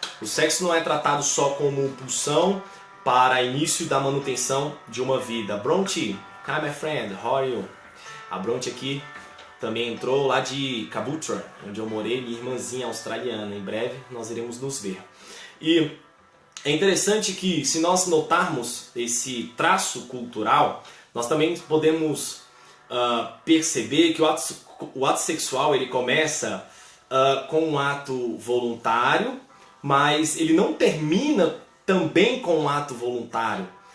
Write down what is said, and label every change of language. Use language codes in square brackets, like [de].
[pt] O sexo não é tratado só como pulsão para início da manutenção de uma vida. [en] Bronte, hi my friend, how are you? [pt] A Bronte aqui também entrou lá de Caboolture, onde eu morei, minha irmãzinha australiana. Em breve nós iremos nos ver. E é interessante que, se nós notarmos esse traço cultural, nós também podemos perceber que o ato sexual ele começa com um ato voluntário, mas ele não termina também com um ato voluntário.